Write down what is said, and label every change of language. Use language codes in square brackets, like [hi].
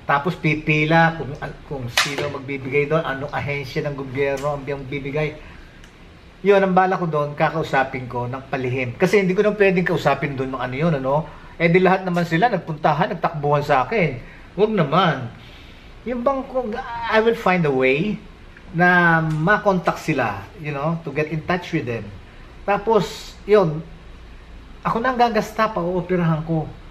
[tl] Tapos pipila kung sino magbibigay doon, anong ahensya ng gobyerno ang bibigay. Yun, ang bala ko doon, kakausapin ko ng palihim. Kasi hindi ko nang pwedeng kausapin doon ng yun, di lahat naman sila nagpuntahan, nagtakbuhan sa akin. Huwag naman. Yung bang, [en] I will find a way [tl] na makontak sila, [en] to get in touch with them. [tl] Tapos, yun, ako na ang gagasta pa, ooperahan ko.